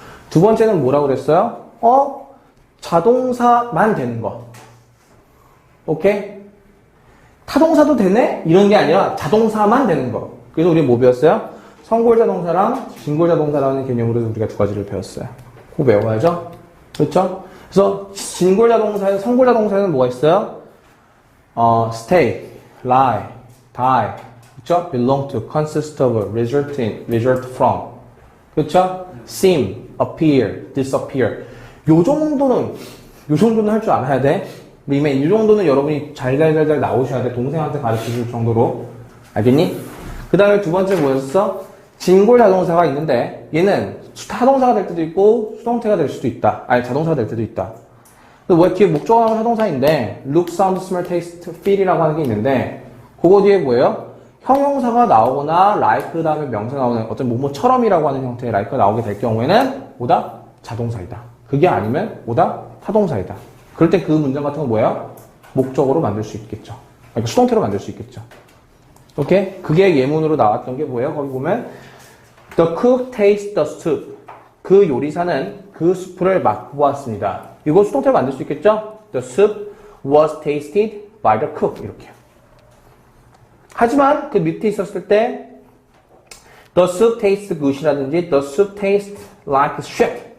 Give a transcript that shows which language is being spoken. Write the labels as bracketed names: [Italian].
[Korean] 두 번째는 뭐라고 그랬어요? 자동사만 되는 거. 오케이? 타동사도 되네? 이런 게 아니라 자동사만 되는 거. 그래서 우리 뭐 배웠어요? 선골자동사랑 진골자동사라는 개념으로 우리가 두 가지를 배웠어요. 그거 외워야죠? 그렇죠? 그래서 진골자동사에 선골자동사에는 뭐가 있어요? [English] stay, lie, die, [Korean] 그렇죠? [English] belong to, consist of, result in, result from, [Korean] 그렇죠? [English] seem, appear, disappear. [Korean] 요 정도는 할 줄 알아야 돼. remain. 이 정도는 여러분이 잘 나오셔야 돼. 동생한테 가르쳐줄 정도로. 알겠니? 그 다음에 두 번째 뭐였어? 진골 자동사가 있는데 얘는 타동사가 될 때도 있고 수동태가 될 수도 있다. 아니 자동사가 될 때도 있다. 왜 뒤에 목적어 나오는 타동사인데 [English] look, sound, smell, taste, feel [Korean] 이라고 하는 게 있는데 그거 뒤에 뭐예요? 형용사가 나오거나 like 그 다음에 명사 나오는 어떤 뭐뭐처럼이라고 하는 형태의 like가 나오게 될 경우에는 뭐다? 자동사이다. 그게 아니면 뭐다? 타동사이다. 그럴 때 그 문장 같은 건 뭐예요? 목적어로 만들 수 있겠죠. 그러니까 수동태로 만들 수 있겠죠. 오케이? 그게 예문으로 나왔던 게 뭐예요? 거기 보면 [English] The cook tastes the soup. [Korean] 그 요리사는 그 수프를 맛보았습니다. 이거 수동태로 만들 수 있겠죠? [English] The soup was tasted by the cook. [Korean] 이렇게. 하지만 그 밑에 있었을 때 [English] The soup tastes good이라든지 The soup tastes like shit.